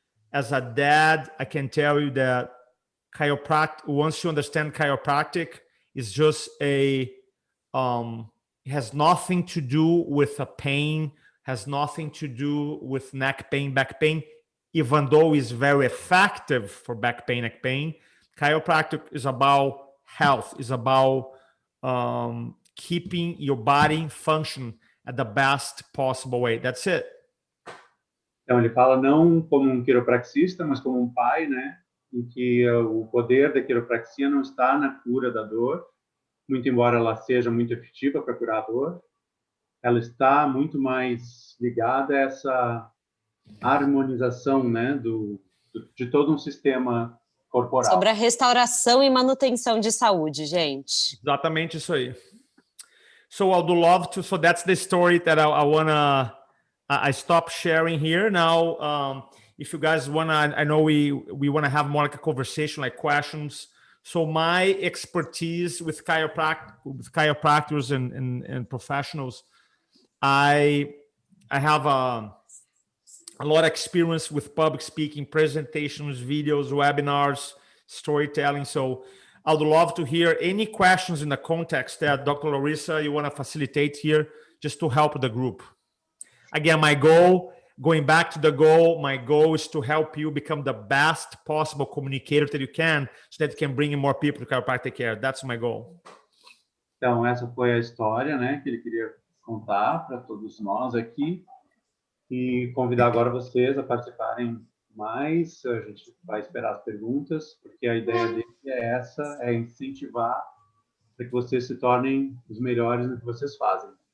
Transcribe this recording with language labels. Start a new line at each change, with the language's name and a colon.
English: As a dad, I can tell you that once you understand chiropractic, it's just it has nothing to do with a pain, has nothing to do with neck pain, back pain, even though it's very effective for back pain, neck pain. Chiropractic is about health, is about keeping your body function at the best possible way. That's it.
Portuguese: Então, ele fala não como um quiropraxista, mas como um pai, né? Em que o poder da quiropraxia não está na cura da dor, muito embora ela seja muito efetiva para curar a dor, ela está muito mais ligada a essa harmonização, né? De todo um sistema corporal. Sobre a restauração e manutenção de saúde, gente. Exatamente isso aí.
English: So I would love to, so that's the story that I wanna, I stop sharing here now. If you guys wanna, I know we wanna have more like a conversation, like questions. So my expertise with chiropractors and professionals, I have a lot of experience with public speaking, presentations, videos, webinars, storytelling. So I would love to hear any questions in the context that Dr. Larissa, you want to facilitate here just to help the group. Again, my goal, going back to the goal, my goal is to help you become the best possible communicator that you can so that you can bring in more people to chiropractic care. That's my goal.
Portuguese: Então, essa foi a história, né, que ele queria contar para todos nós aqui e convidar agora vocês a participarem mais. A gente vai esperar as perguntas, porque a ideia dele é essa, é incentivar para que vocês se tornem os melhores no que vocês fazem.